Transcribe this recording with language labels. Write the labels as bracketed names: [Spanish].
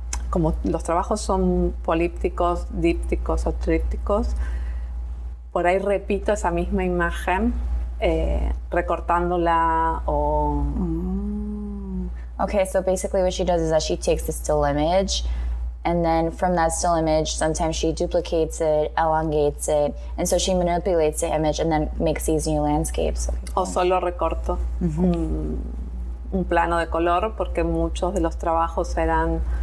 [Spanish] Como los trabajos son polípticos, dípticos o trípticos, por ahí repito esa misma imagen, recortándola o... [English] Okay, so basically what she does is that she takes the still image, and then from that still image, sometimes she duplicates it, elongates it, and so she manipulates the image and then makes these new landscapes. [Spanish] O solo recorto un plano de color, porque muchos de los trabajos eran...